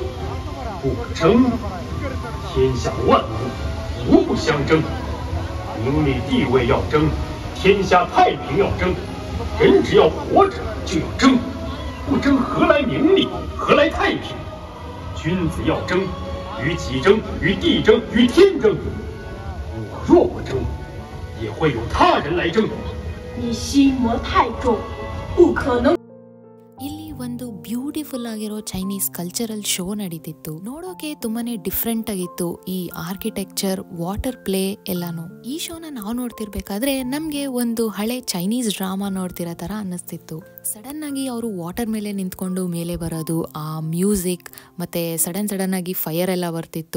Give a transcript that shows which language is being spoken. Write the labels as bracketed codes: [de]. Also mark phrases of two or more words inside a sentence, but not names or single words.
[zh] 不争，天下万物无不相争，名利地位要争，天下太平要争，人只要活着就要争，不争何来名利，何来太平？君子要争，与己争，与地争，与天争。我若不争，也会有他人来争。你心魔太重，不可能。 [kn] ಇಲ್ಲಿ ಒಂದು ಬ್ಯೂಟಿಫುಲ್ ಆಗಿರೋ [en] Chinese cultural show [kn] ನಡೀತಿತ್ತು. ನೋಡೋಕೆ ತುಂಬಾನೇ ಡಿಫ್ರೆಂಟ್ ಆಗಿತ್ತು, ಈ ಆರ್ಕಿಟೆಕ್ಚರ್, [en] water play [kn] ಎಲ್ಲಾನು. ಈ ಶೋನ ನಾವು ನೋಡ್ತಿರ್ಬೇಕಾದ್ರೆ ನಮ್ಗೆ ಒಂದು ಹಳೆ [en] Chinese drama [kn] ನೋಡ್ತಿರೋ ತರ ಅನ್ನಿಸ್ತಿತ್ತು. ಸಡನ್ ಆಗಿ ಅವರು ವಾಟರ್ ಮೇಲೆ ನಿಂತ್ಕೊಂಡು ಮೇಲೆ ಬರೋದು, ಆ ಮ್ಯೂಸಿಕ್ ಮತ್ತೆ ಸಡನ್ ಆಗಿ ಫೈರ್ ಎಲ್ಲ ಬರ್ತಿತ್ತು.